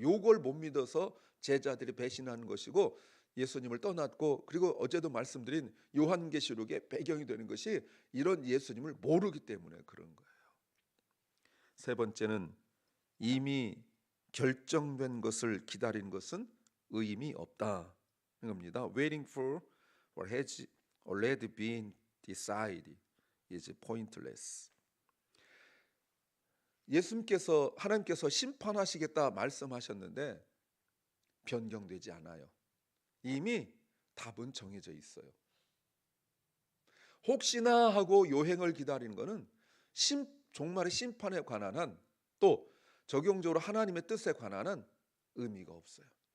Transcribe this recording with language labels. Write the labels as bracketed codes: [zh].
[ko] 요걸 못 믿어서 제자들이 배신하는 것이고 예수님을 떠났고, 그리고 어제도 말씀드린 요한계시록의 배경이 되는 것이 이런 예수님을 모르기 때문에 그런 거예요. 세 번째는 이미 결정된 것을 기다리는 것은 의미 없다 겁니다. [en] Waiting for what has already been decided is pointless. [ko] 예수님께서, 하나님께서 심판하시겠다 말씀하셨는데 변경되지 않아요. 이미 답은 정해져 있어요. 혹시나 하고 요행을 기다리는 것은 종말의 심판에 관한 한, 또 적용적으로 하나님의 뜻에 관한 한 의미가 없어요.